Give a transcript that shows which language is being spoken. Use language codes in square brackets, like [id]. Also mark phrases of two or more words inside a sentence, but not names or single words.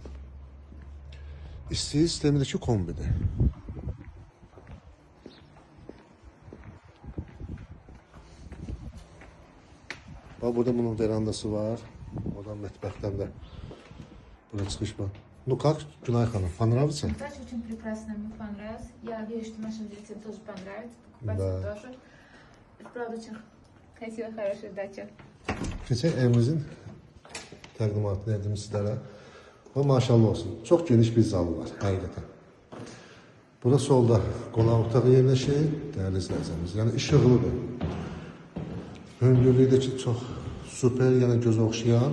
[az] İstiyi sistemindəki kombidir. Bax burada bunun verandası var. Oradan mətbəxdən də burada çıxış var. [ru] Ну как, [az] Günay xanım, [ru] понравится? Кстати, очень прекрасно, мне понравилось. Я верю, что нашим зрителям тоже понравится. Покупателям тоже. Это правда очень красивая, хорошая дача. [az] Keçək evimizin təqdimatını edim sizlərə. Və maşallah olsun, çox geniş bir zalı var, həqiqətən. Burada solda qonaq otağı yerləşir, dəyərli izləyicilərimiz. Yəni işıqlıdır. Hündürlüyü də ki, çox süper, yəni gözə oxşayan.